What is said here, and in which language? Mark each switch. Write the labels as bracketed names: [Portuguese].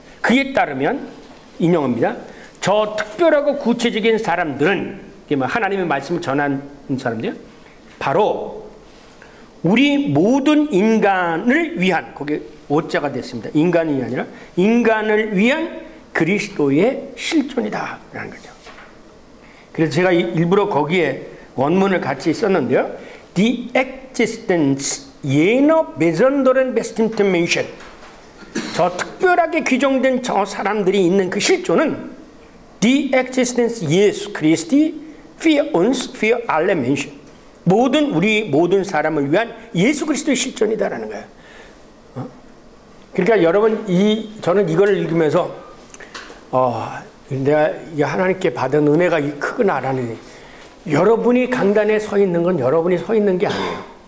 [Korean] 그에 따르면 인용합니다. 저 특별하고 구체적인 사람들은 하나님의 말씀을 전하는 사람들 바로 우리 모든 인간을 위한 거기 오자가 됐습니다. 인간이 아니라 인간을 위한 그리스도의 실존이다 라는 거죠. 그래서 제가 일부러 거기에 원문을 같이 썼는데요. [German] The existence jener besonderen bestimmten Menschen. [Korean] 저 특별하게 규정된 저 사람들이 있는 그 실존은 [German] Die Existenz Jesu Christi für uns, für alle Menschen. [Korean] 우리 모든 사람을 위한 예수 그리스도의 실존이다라는 거예요. 그러니까 여러분 저는 이걸 읽으면서 내가 하나님께 받은 은혜가 크구나라는 여러분이 강단에 서 있는 건 여러분이 서 있는 게 아니에요.